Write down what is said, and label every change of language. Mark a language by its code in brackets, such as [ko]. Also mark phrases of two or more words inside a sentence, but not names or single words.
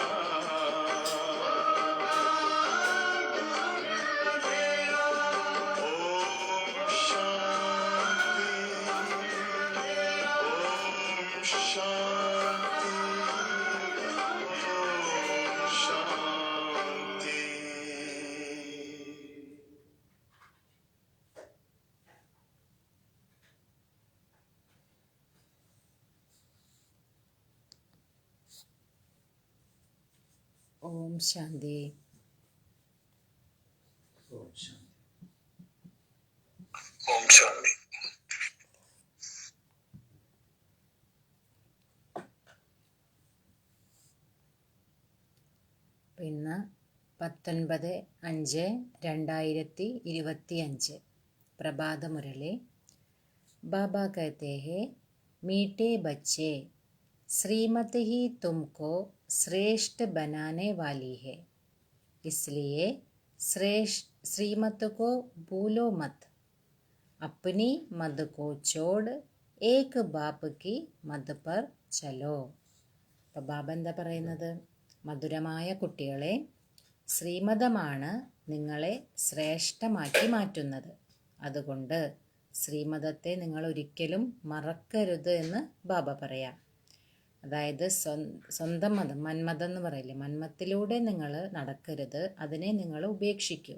[hi] ओम शांति, ओम शांति, ओम शांति। [ml] ഓം ശാന്തി. [hi] ओम शांति। [ml] ഇന്ന് 19/5/2025 പ്രഭാതമുരളി. [hi] बाबा कहते हैं, मीठे बच्चे, श्रीमत ही तुमको श्रेष्ठ बनाने वाली है, इसलिए श्रीमत को भूलो मत। अपनी मद को छोड़ एक बाप की मद पर चलो. [ml] അപ്പോൾ ബാബ എന്താ പറയുന്നത്? മധുരമായ കുട്ടികളെ, ശ്രീമതമാണ് നിങ്ങളെ ശ്രേഷ്ഠമാക്കി മാറ്റുന്നത്. അതുകൊണ്ട് ശ്രീമതത്തെ നിങ്ങൾ ഒരിക്കലും മറക്കരുത് എന്ന് ബാബ പറയാം. അതായത് സ്വന്തം മതം, മന്മതം എന്ന് പറയില്ലേ, മന്മത്തിലൂടെ നിങ്ങൾ നടക്കരുത്, അതിനെ നിങ്ങൾ ഉപേക്ഷിക്കൂ.